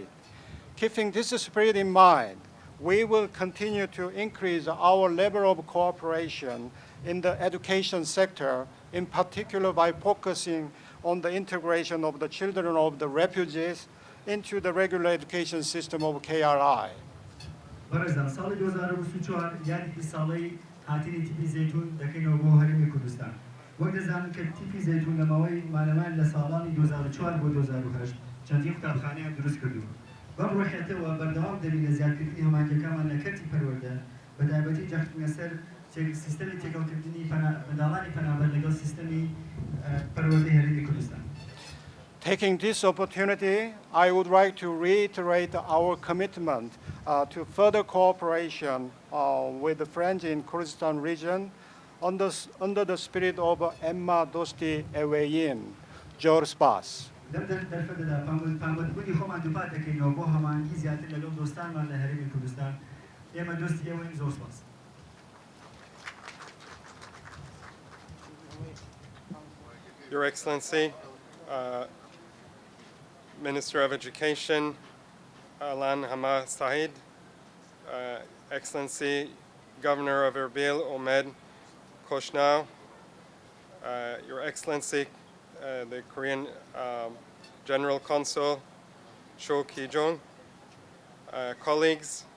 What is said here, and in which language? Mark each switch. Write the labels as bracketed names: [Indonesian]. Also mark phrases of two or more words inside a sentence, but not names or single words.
[English] Keeping this spirit in mind, we will continue to increase our level of cooperation in the education sector, in particular by focusing on the integration of the children of the refugees into the regular education system of KRI. [Central Kurdish] بەرەزان ساڵی 2024 یادی ساڵی هاتنی تیپی زەیتون دەکەینەوە بۆ هەرێمی کوردستان. وەک دەزانن کە تیپی زەیتون لەماوەی مانەمان لە ساڵانی 2004 بۆ 2008 چەندین قوتابخانەیان دروست کردووە. بەم ڕۆحێتەوە بەردەوام دەبین لە زیادکردنی هەمانگیەکانمان لە کەرتی پەروەردە بەتایبەتی جەختونە سەر سیستەمی تێکەڵکردنی منداڵانی پەنابەر لەگەڵ سیستەمی پەروەردەی هەرێمی کوردستان. [English] Taking this opportunity, I would like to reiterate our commitment to further cooperation with the friends in Kurdistan region under the spirit of [Central Kurdish] Emma Dosti Eveyin, Jor Spas. دەرفەدەدا پامەتبوونی خۆمان دووپات دەکەینەوە بۆ هەمانگی زیاتر لەگەڵ دۆستانمان لە هەرێمی کوردستان. ئێمە دۆستی ئێوەین زۆر سپاس. [English] Your Excellency, Minister of Education, Alan Hamad Saeed, Excellency, Governor of Erbil, Omed Koshnau, Your Excellency, the Korean General Consul, Cho Ki-jong, colleagues,